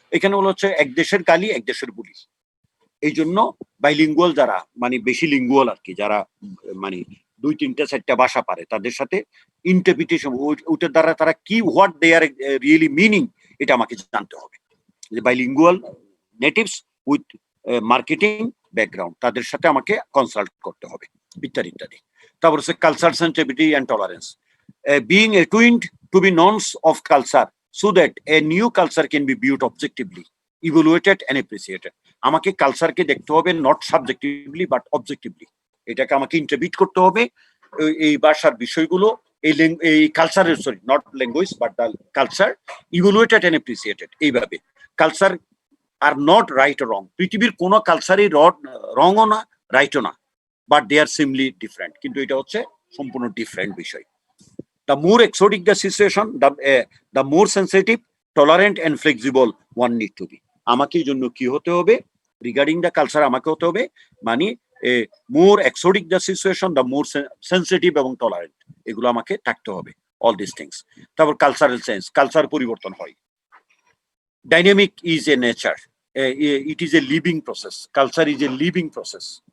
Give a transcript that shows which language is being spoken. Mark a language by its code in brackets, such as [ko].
[bn] এখানে হলো হচ্ছে এক দেশের গালি এক দেশের বুলি, এই জন্য বাইলিঙ্গুয়াল যারা মানে বেশি লিঙ্গুয়াল আর কি, যারা মানে 2-3-4টা ভাষা পারে, তাদের সাথে ইন্টারপ্রিটেশন ওইটার দ্বারা তারা কি [en] what they are really meaning [bn] এটা আমাকে জানতে হবে। যে bilingual natives with marketing background, তাদের সাথে আমাকে কনসাল্ট করতে হবে, ইত্যাদি ইত্যাদি। [en] তারপর হচ্ছে culture sensitivity and tolerance, being attuned to be norms of culture so that a new culture can be viewed objectively, evaluated and appreciated. [bn] আমাকে কালচারকে দেখতে হবে [en] not subjectively but objectively, [bn] এটাকে আমাকে ইন্টারপ্রিট করতে হবে। এই ভাষার বিষয়গুলো এই কালচারের, [en] sorry not language but the culture, [bn] evaluated and appreciated. এইভাবে [en] culture are not right or wrong, [bn] পৃথিবীর কোনো কালচারই রংও না রাইটও না, [en] but they are simply different, [bn] কিন্তু এটা হচ্ছে সম্পূর্ণ ডিফারেন্ট বিষয়। [en] The more exotic the situation, the more sensitive, tolerant and flexible one need to be. [bn] আমাকে এই জন্য কি হতে হবে [en] regarding the culture, [bn] আমাকে হতে হবে মানে [en] more exotic the situation, the more sensitive [bn] এবং টলারেন্ট, এগুলো আমাকে থাকতে হবে, [en] All this things. [bn] তারপর কালচারাল চেঞ্জ, কালচার পরিবর্তন হয়। [en] Dynamic is a nature, it is a living process, culture is a living process.